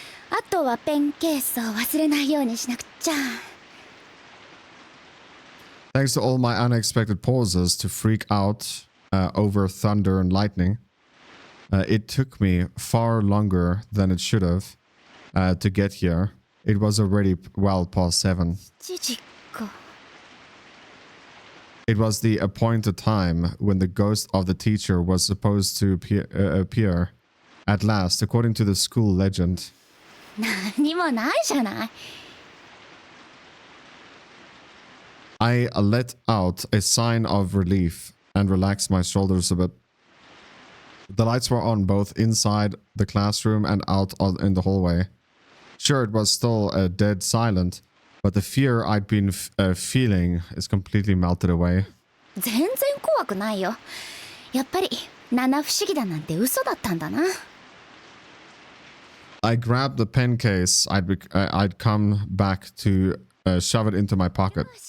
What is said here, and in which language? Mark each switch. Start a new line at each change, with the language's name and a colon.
Japanese: あとはペンケースを忘れないようにしなくちゃ。
English: Thanks to all my unexpected pauses to freak out over thunder and lightning, it took me far longer than it should have to get here. It was already well past 7.
Japanese: 7時か。
English: It was the appointed time when the ghost of the teacher was supposed to appear at last, according to the school legend.
Japanese: 何もないじゃない。
English: I let out a sign of relief and relaxed my shoulders a bit. The lights were on both inside the classroom and out in the hallway. Sure, it was still dead silent, but the fear I'd been feeling is completely melted away.
Japanese: 全然怖くないよ。やっぱり七不思議だなんて嘘だったんだな。
English: I grabbed the pen case I'd come back to shove it into my pocket.